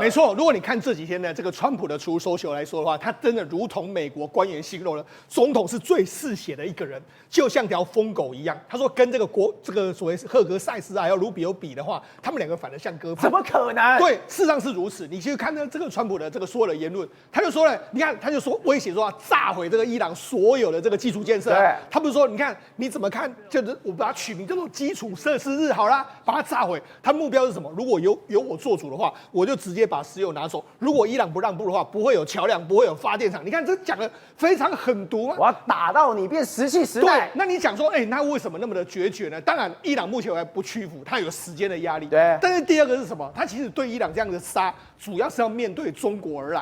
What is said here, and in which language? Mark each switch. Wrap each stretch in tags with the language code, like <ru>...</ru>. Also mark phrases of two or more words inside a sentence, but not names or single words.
<zh>沒錯，如果你看這幾天呢，這個川普的出手秀來說的話，他真的如同美國官員形容了，總統是最嗜血的一個人，就像條瘋狗一樣。他說跟這個所謂赫格塞斯還有盧比歐比的話，他們兩個反而像鴿子。怎麼可能？對，事實上是如此。你去看呢，這個川普的這個所有的言論，他就說了，你看，他就說威脅說要炸毀這個伊朗所有的這個基礎建設。對，他不是說，你看你怎麼看？就是我把它取名叫做基礎設施日，好啦，把它炸毀。他目標是什麼？如果由我做主的話，我就直接把石油拿走。如果伊朗不讓步的話，不會有橋梁，不會有發電廠。你看這講的非常狠毒嗎？我要打到你變石器時代。對，那你講說，那為什麼那麼的決絕呢？當然，伊朗目前還不屈服，他有時間的壓力。對。但是第二個是什麼？他其實對伊朗這樣的殺，主要是要面對中國而來。</zh>